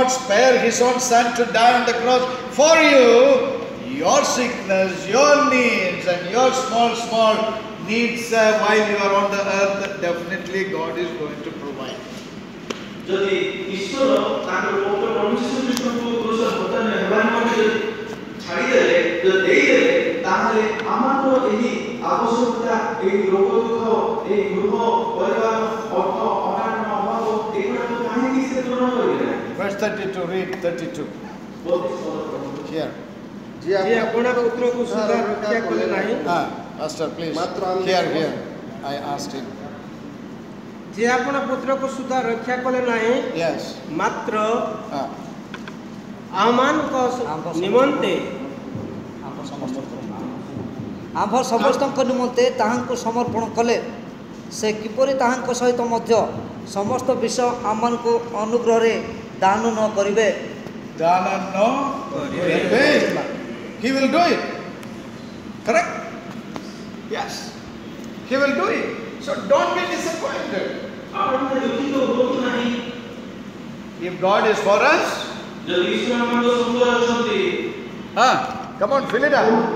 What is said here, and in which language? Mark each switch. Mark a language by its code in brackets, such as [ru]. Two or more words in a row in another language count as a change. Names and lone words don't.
[en] spare His own Son to die on the cross for you, your sickness, your needs, and your small needs while you are on the earth, definitely God is going to provide. [or] ଯଦି ଈଶ୍ୱର তাଙ୍କର ପବିତ୍ର ପ୍ରଭୁ ଯୀଶୁ ଖ୍ରୀଷ୍ଟଙ୍କୁ କ୍ରୁଶ ପତନ ହେବାରେ ମଧ୍ୟ ଛାଡ଼ି ଦେଲେ ଯଦି ଦେଇଦେଲେ ତାହେଲେ ଆମର ଏହି ଆବଶ୍ୟକତା ଏହି ରୋଗ ଦୁଃଖ ଏହି ଗୃହ ପରିବାର ଅର୍ଥ ଅନାଟନ ଅଭାବ ଏଗୁଡ଼ାକୁ କାହିଁକି ସେ ପୂରଣ କରିବେ ନାହିଁ? [en] Verse 32, read 32. Here. [or] ଯେ ଆପଣ ପୁତ୍ରକୁ ସୁଦ୍ଧା ରକ୍ଷା କଲେ ନାହିଁ। [en] Pastor, please. Here. I asked him. [or] ଯେ ଆପଣ ପୁତ୍ରକୁ ସୁଦ୍ଧା ରକ୍ଷା କଲେ ନାହିଁ। [en] Yes. [or] ମାତ୍ର ଆମମାନଙ୍କ ନିମନ୍ତେ ଆମ୍ଭ ସମସ୍ତଙ୍କ ନିମନ୍ତେ ତାହାଙ୍କୁ ସମର୍ପଣ କଲେ, ସେ କିପରି ତାହାଙ୍କ ସହିତ ମଧ୍ୟ ସମସ୍ତ ବିଷୟ ଆମମାନଙ୍କୁ ଅନୁଗ୍ରହରେ ଦାନ ନ କରିବେ? ଦାନ ନ କରିବେ। [en] He will do it. Correct? Yes. He will do it. So don't be disappointed. If God is for us, come on, fill it up.